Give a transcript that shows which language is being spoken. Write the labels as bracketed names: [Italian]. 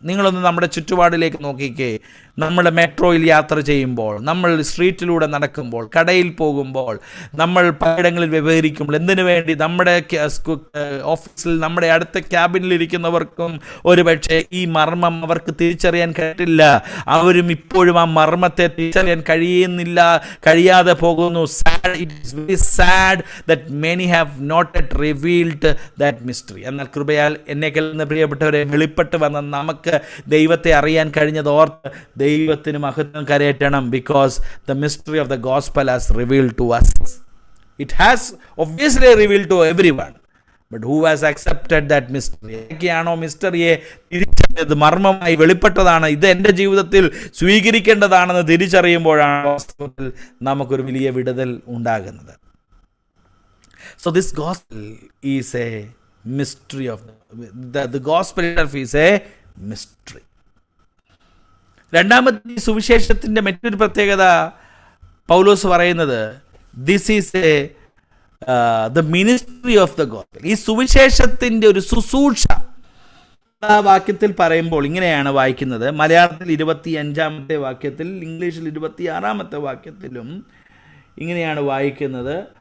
[Malayalam] നിങ്ങളൊന്ന് നമ്മുടെ ചുറ്റുപാടിലേക്ക് നോക്കിക്കേ. നമ്മൾ മെട്രോയിൽ യാത്ര ചെയ്യുമ്പോൾ, നമ്മൾ സ്ട്രീറ്റിലൂടെ നടക്കുമ്പോൾ, കടയിൽ പോകുമ്പോൾ, നമ്മൾ പലയിടങ്ങളിൽ വ്യവഹരിക്കുമ്പോൾ, എന്തിനു വേണ്ടി നമ്മുടെ ഓഫീസിൽ നമ്മുടെ അടുത്ത ക്യാബിനിലിരിക്കുന്നവർക്കും ഒരു പക്ഷേ ഈ മർമ്മം അവർക്ക് തിരിച്ചറിയാൻ കഴിയില്ല. അവരും ഇപ്പോഴും ആ മർമ്മത്തെ തിരിച്ചറിയാൻ കഴിയാതെ പോകുന്നു. [English] It is very sad that many have not yet revealed that mystery. [Malayalam] എന്നാൽ കൃപയാൽ എന്നെ കേൾക്കുന്ന പ്രിയപ്പെട്ടവരെ, വെളിപ്പെട്ട് വന്ന നമുക്ക് ദൈവത്തെ അറിയാൻ കഴിഞ്ഞത് ഓർത്ത് ദൈവത്തിന് മഹത്വം കരയറ്റണം. [English] Because the mystery of the gospel has revealed to us. It has obviously revealed to everyone. But who has accepted that mystery? [Malayalam] ഏതൊക്കെയാണോ മിസ്റ്ററിയെ തിരിച്ചറിഞ്ഞത്, മർമ്മമായി വെളിപ്പെട്ടതാണ്, ഇത് എൻ്റെ ജീവിതത്തിൽ സ്വീകരിക്കേണ്ടതാണെന്ന് തിരിച്ചറിയുമ്പോഴാണ് വാസ്തവത്തിൽ നമുക്കൊരു വലിയ വിടുതൽ ഉണ്ടാകുന്നത്. [English] So this gospel is a mystery of the gospel itself is a mystery. [Malayalam] രണ്ടാമത്തെ സുവിശേഷത്തിൻ്റെ മറ്റൊരു പ്രത്യേകത പൗലോസ് പറയുന്നത്, [English] This is a the ministry of the gospel. [Malayalam] ഈ സുവിശേഷത്തിൻ്റെ ഒരു ശുശ്രൂഷ ആ വാക്യത്തിൽ പറയുമ്പോൾ ഇങ്ങനെയാണ് വായിക്കുന്നത്. മലയാളത്തിൽ 25-ാമത്തെ വാക്യത്തിൽ, ഇംഗ്ലീഷിൽ 26-ാമത്തെ വാക്യത്തിലും ഇങ്ങനെയാണ് വായിക്കുന്നത്.